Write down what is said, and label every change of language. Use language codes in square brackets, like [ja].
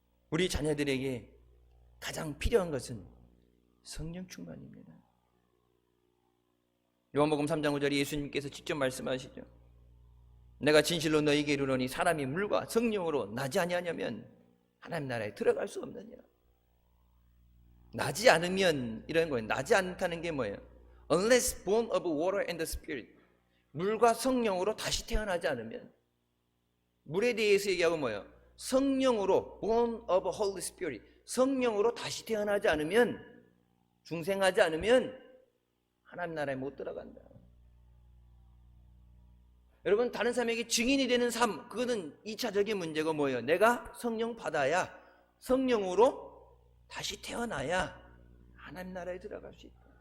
[ko] 우리 자녀들에게 가장 필요한 것은 성령 충만입니다. 요한복음 3장 5절에 예수님께서 직접 말씀하시죠. 내가 진실로 너희에게 이르노니 사람이 물과 성령으로 나지 아니하냐면 하나님 나라에 들어갈 수 없느니라. 나지 않으면 이런 거예요. 나지 않다는 게 뭐예요? [en] Unless born of water and the Spirit. [ko] 물과 성령으로 다시 태어나지 않으면. 물에 대해서 얘기하고 뭐예요? 성령으로 [en] born of Holy Spirit. [ko] 성령으로 다시 태어나지 않으면, 중생하지 않으면 하나님 나라에 못 들어간다. 여러분, 다른 사람에게 증인이 되는 삶, 그거는 2차적인 문제가 뭐예요? 내가 성령 받아야, 성령으로 다시 태어나야 하나님 나라에 들어갈 수 있다.